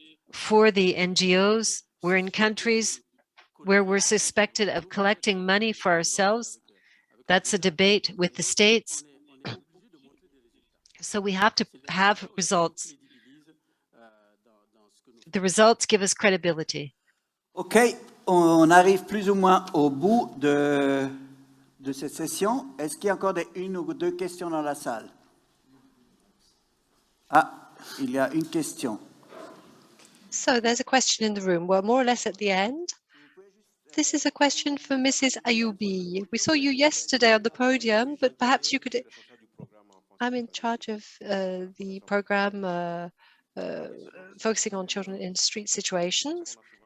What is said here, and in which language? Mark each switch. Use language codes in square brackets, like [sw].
[en] For the NGOs, we're in countries where we're suspected of collecting money for ourselves. That's a debate with the states. So we have to have results. The results give us credibility. [fr] OK, on arrive plus ou moins au bout de cette session. Est-ce qu'il y a encore une ou deux questions dans la salle? Ah, il y a une question. [en] So there's a question in the room. We're more or less at the end. This is a question for Mrs. Ayoubi. We saw you yesterday on the podium, but perhaps you could... I'm in charge of the program focusing on children in street situations.